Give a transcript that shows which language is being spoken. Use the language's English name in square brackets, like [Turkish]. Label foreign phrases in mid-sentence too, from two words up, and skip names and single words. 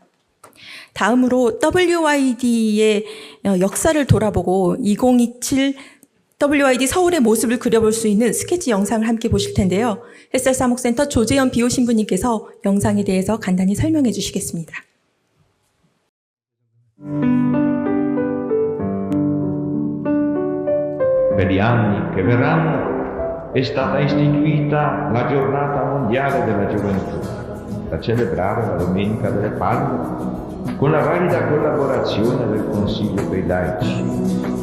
[Korean] 다음으로 WYD의 역사를 돌아보고 2027 WYD 서울의 모습을 그려볼 수 있는 스케치 영상을 함께 보실 텐데요. 햇살 사목센터 조재현 비호 신부님께서 영상에 대해서 간단히 설명해 주시겠습니다. [Italian] Per gli anni che verranno è stata istituita la Giornata Mondiale della Gioventù, da celebrare la Domenica delle Palme con la valida collaborazione del Consiglio dei Laici.